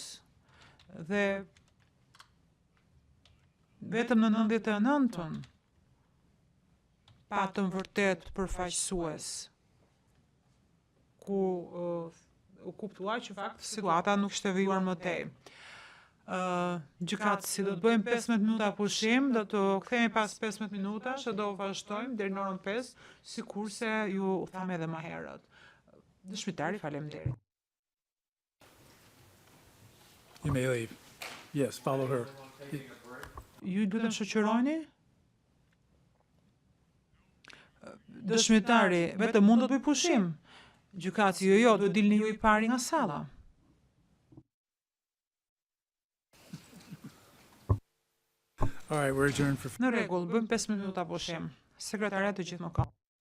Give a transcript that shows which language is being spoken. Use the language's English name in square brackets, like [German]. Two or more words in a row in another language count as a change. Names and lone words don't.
[Albanian] Dhe vetëm në 99-ën patëm vërtet përfaqësues ku u kuptua që fakt situata nuk ishte vijuar më tej. Gjykatësi do të bëjmë 15 minuta pushim, do të kthehemi pas 15 minutash dhe do vazhdojmë deri në orën 5, sikurse ju tham edhe më herët. Dëshmitari, faleminderit. [English] You may leave. Yes, follow her. [Albanian] Ju lutem shoqëroni? Dëshmitari, vetëm mund do të bëj pushim. Gjykatësi, jo, duhet dilni ju i pari nga salla. [English] All right, we're adjourned for [Albanian] Në rregull, bëjmë 5 minuta pushim. Sekretariat të gjithë më ka.